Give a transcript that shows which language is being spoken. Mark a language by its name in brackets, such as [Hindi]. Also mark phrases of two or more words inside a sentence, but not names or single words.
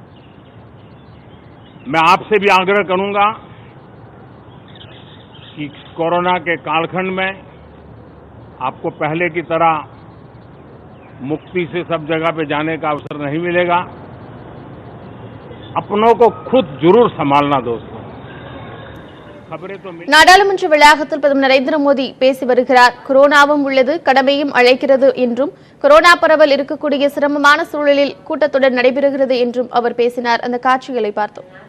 [Hindi] मैं आपसे भी आग्रह करूंगा कि कोरोना के कालखंड में आपको पहले की तरह मुक्ति से सब जगह पे जाने का अवसर नहीं मिलेगा। अपनों को खुद जरूर संभालना दोस्तों। खबरें तो [Tamil] நாடாளுமன்ற வளாகத்தில் பிரதமர் நரேந்திர மோடி பேசி வருகிறார். கொரோனாவும் உள்ளது, கடமையும் அழைக்கிறது என்றும், கொரோனா பரவல் இருக்கக்கூடிய சிரமமான சூழலில் கூட்டத்தொடர் நடைபெறுகிறது என்றும் அவர் பேசினார். அந்த காட்சிகளை பார்த்தோம்.